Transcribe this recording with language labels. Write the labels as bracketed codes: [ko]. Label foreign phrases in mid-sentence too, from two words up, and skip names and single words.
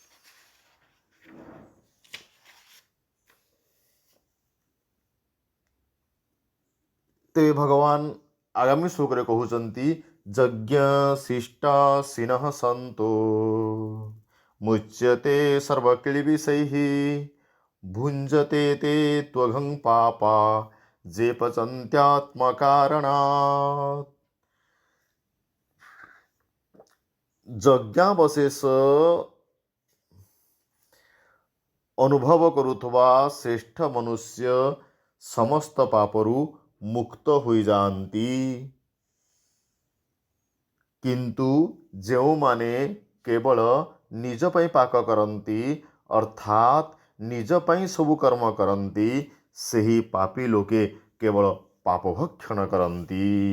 [or] ତେବେ ଭଗବାନ ଆଗାମୀ ଶ୍ଲୋକରେ କହୁଛନ୍ତି, [sa] ଯଜ୍ଞ ଶିଷ୍ଟାସିନଃ ସନ୍तो ମୁଚ୍ୟତେ ସର୍ବକିଳ୍ବିଷୈଃ ଭୁଞ୍ଜତେ ते त्वघं पापा जे पचन्त्यात्मकारणात्। [or] ଯଜ୍ଞାବଶେଷ ଅନୁଭବ କରୁଥିବା ଶ୍ରେଷ୍ଠ ମନୁଷ୍ୟ ସମସ୍ତ ପାପରୁ ମୁକ୍ତ ହୋଇଯାଆନ୍ତି, କିନ୍ତୁ ଯେଉଁମାନେ କେବଳ ନିଜ ପାଇଁ ପାକ କରନ୍ତି, ଅର୍ଥାତ୍ ନିଜ ପାଇଁ ସବୁ କର୍ମ କରନ୍ତି, ସେହି ପାପୀ ଲୋକେ କେବଳ ପାପ ଭକ୍ଷଣ କରନ୍ତି।